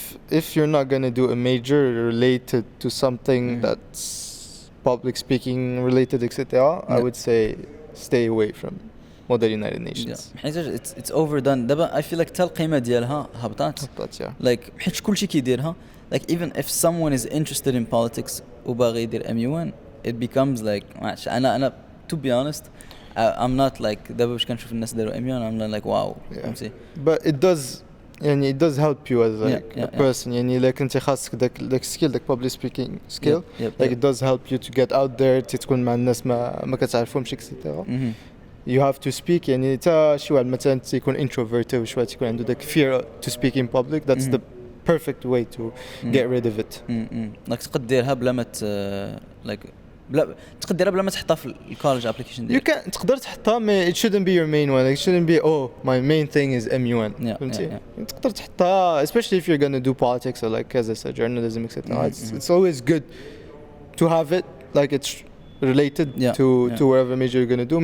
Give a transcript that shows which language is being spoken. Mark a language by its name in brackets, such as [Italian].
[English] If you're not gonna do a major related to something that's public speaking related, etc., I would say stay away from Model United Nations. It's overdone. [Arabic] دابا [English] I feel like [Arabic] حتى القيمة ديالها هبطات. Like حيت كلشي كيديرها. [English] Like even if someone is interested in politics [Arabic] وباغي يدير [English] MUN, it becomes like أنا to be honest, I'm not like [Arabic] دابا باش كنشوف الناس داروا [English] MUN I'm like wow. But it does يعني it does help you as like a person. [Arabic] يعني إلا كنتي خاصك داك [English] skill, داك public speaking skill, like it does help you to get out there, [Arabic] تكون مع الناس ما كتعرفهمش [English] etc. You have to speak. يعني [Arabic] تا شي واحد مثلا تيكون [English] introverted [Arabic] وشويه تيكون عنده داك [English] fear to speak in public, that's the perfect way to get rid of it. [Arabic] like تقدر ديرها بلا ما like بلا تقدر ديرها بلا ما تحطها في الكولج ابلكيشن ديالك. [English] You can [Arabic] تقدر تحطها ما [English] it shouldn't be your main one. It shouldn't be my main thing is MUN. [Arabic] فهمتي تقدر تحطها [English] especially if you're gonna do politics or like as I said journalism etc. It's always good to have it like it's related to whatever major you're going to do.